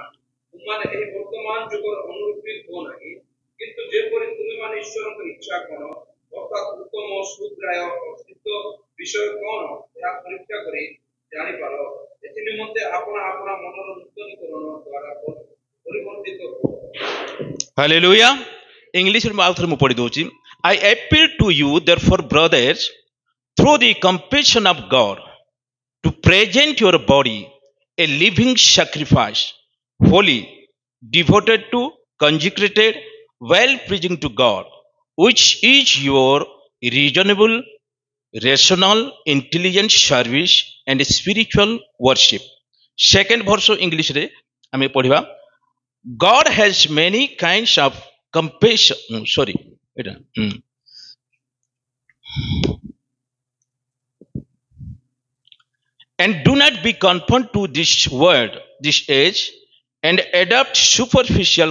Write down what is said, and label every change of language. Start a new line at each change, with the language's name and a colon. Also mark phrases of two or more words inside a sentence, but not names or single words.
Odia: ତୁମମାନେ ଏହି ବର୍ତ୍ତମାନ ଯୁଗର ଅନୁରୂପୀ ହୁଅ ନାହିଁ, କିନ୍ତୁ ଯେପରି ତୁମେମାନେ ଈଶ୍ୱରଙ୍କ ଇଚ୍ଛା କ'ଣ, ଅର୍ଥାତ୍ ଉତ୍ତମ, ସୁଗ୍ରାହ୍ୟ ଓ ସିଦ୍ଧ ବିଷୟ କ'ଣ, ଏହା ପରୀକ୍ଷା କରି ଜାଣିପାର। ଏଥି ନିମନ୍ତେ ଆପଣା ଆପଣା ମନର ନୂତନୀକରଣ ଦ୍ୱାରା ପରିବର୍ତ୍ତିତ ହୁଅ। ହାଲେଲୁୟା। ଇଂଲିଶରେ ମୁଁ ଆଉଥରେ ମୁଁ ପଢ଼ି ଦଉଛି।
English: I appeal to you therefore brothers, through the compassion of God, to present your body a living sacrifice, holy, devoted to, consecrated, well pleasing to God, which is your reasonable, rational, intelligent service and spiritual worship. Second verse English
Odia: ରେ ଆମେ ପଢ଼ିବା।
English: God has many kinds of compassion. Sorry, এটা and do not be conformed to this world, this age, and adopt superficial